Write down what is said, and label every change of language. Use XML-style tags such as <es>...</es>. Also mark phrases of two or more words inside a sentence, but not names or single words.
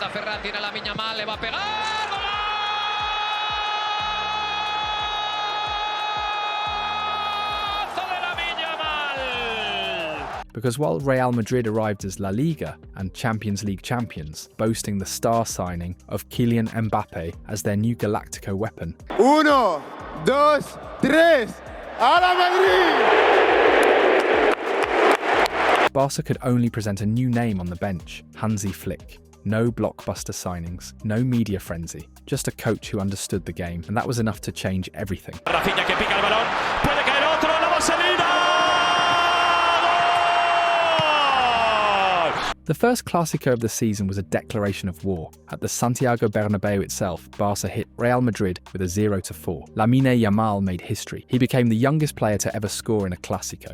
<en>Because while Real Madrid arrived as La Liga and Champions League champions, boasting the star signing of Kylian Mbappe as their new Galactico weapon.</en> <es>1, 2, 3, ¡a la Madrid!</es> <en>Barca could only present a new name on the bench, Hansi Flick. No blockbuster signings, no media frenzy, just a coach who understood the game, and that was enough to change everything.</en> <es>Rafinha que pica el balón, puede caer otro, la vaselina!</es> <en>The first Clasico of the season was a declaration of war. At the Santiago Bernabeu itself, Barca hit Real Madrid with a 0-4. Lamine Yamal made history. He became the youngest player to ever score in a Clasico.</en>